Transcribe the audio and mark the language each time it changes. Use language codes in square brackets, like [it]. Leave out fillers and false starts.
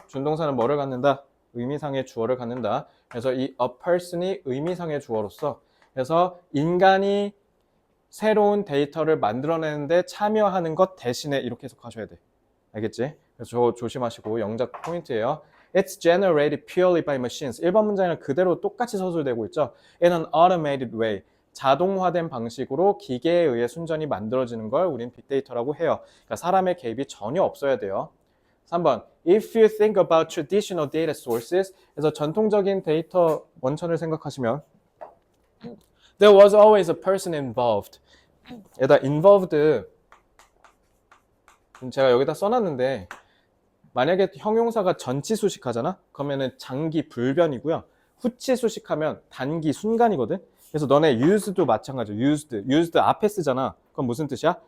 [ko] 준동사는 뭐를 갖는다? 의미상의 주어를 갖는다. 그래서 이 a person이 의미상의 주어로서 그래서 인간이 새로운 데이터를 만들어내는데 참여하는 것 대신에 이렇게 해석하셔야 돼. 알겠지? 그래서 저 조심하시고 영작 포인트예요. [en] It's generated purely by machines. [ko] 1번 문장이랑 그대로 똑같이 서술되고 있죠. [en] In an automated way. [ko] 자동화된 방식으로 기계에 의해 순전히 만들어지는 걸 우린 빅데이터라고 해요. 그러니까 사람의 개입이 전혀 없어야 돼요. 3번. [en] If you think about traditional data sources. [ko] 그래서 전통적인 데이터 원천을 생각하시면 [en] There was always a person involved. [ko] 여기다 involved 제가 여기다 써놨는데 만약에 형용사가 전치 수식하잖아? 그러면은 장기 불변이고요. 후치 수식하면 단기 순간이거든? 그래서 너네 used도 마찬가지야. used 앞에 쓰잖아. 그럼 무슨 뜻이야?